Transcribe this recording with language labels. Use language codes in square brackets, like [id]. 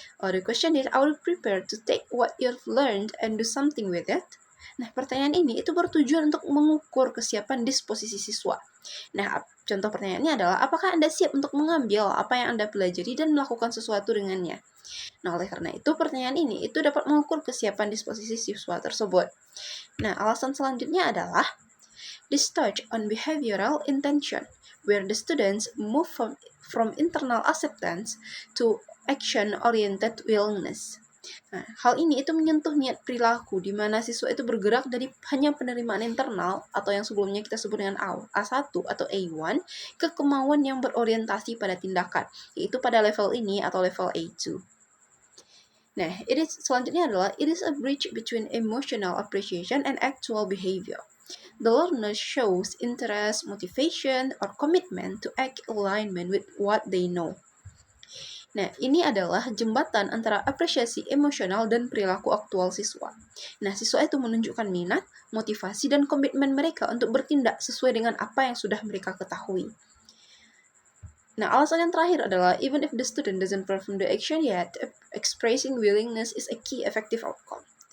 [en] The question is, are you prepared to take what you've learned and do something with it? [id] Nah, pertanyaan ini itu bertujuan untuk mengukur kesiapan disposisi siswa. Nah, contoh pertanyaannya adalah, apakah Anda siap untuk mengambil apa yang Anda pelajari dan melakukan sesuatu dengannya? Nah, oleh karena itu, pertanyaan ini itu dapat mengukur kesiapan disposisi siswa tersebut. Nah, alasan selanjutnya adalah, [en] this touch on behavioral intention, where the students move from internal acceptance to action-oriented willingness. [id] Nah, hal ini itu menyentuh niat perilaku di mana siswa itu bergerak dari hanya penerimaan internal atau yang sebelumnya kita sebut dengan A1 atau A1 ke kemauan yang berorientasi pada tindakan, yaitu pada level ini atau level A2. Nah, selanjutnya adalah [en] it is a bridge between emotional appreciation and actual behavior. The learner shows interest, motivation, or commitment to act alignment with what they know. [id] Nah, ini adalah jembatan antara apresiasi emosional dan perilaku aktual siswa. Nah, siswa itu menunjukkan minat, motivasi, dan komitmen mereka untuk bertindak sesuai dengan apa yang sudah mereka ketahui. Nah, alasan yang terakhir adalah, [en] even if the student doesn't perform the action yet, expressing willingness is a key effective outcome.